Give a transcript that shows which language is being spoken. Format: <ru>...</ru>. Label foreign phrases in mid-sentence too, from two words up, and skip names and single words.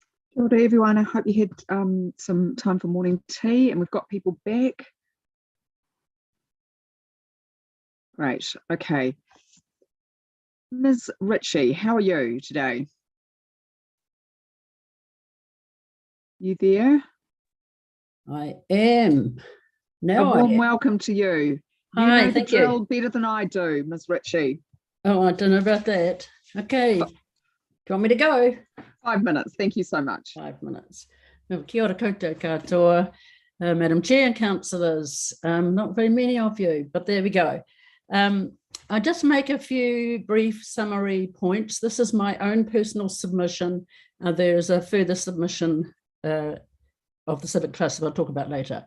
<mi>Kia ora</mi> <en>everyone, I hope you had some time for morning tea and we've got people back. Great, okay. Ms. Richie, how are you today? You there? I am. Now A warm I am. welcome to you. You Hi, know the thank drill you. better than I do, Ms. Richie. Oh, I don't know about that. Okay. Do you want me to go? 5 minutes, thank you so much. 5 minutes. Well,</en> <mi>kia ora koutou katoa,</mi> <en>Madam Chair and councillors. Not very many of you, but there we go. I just make a few brief summary points. This is my own personal submission. There's a further submission of the Civic Trust that I'll talk about later.</en>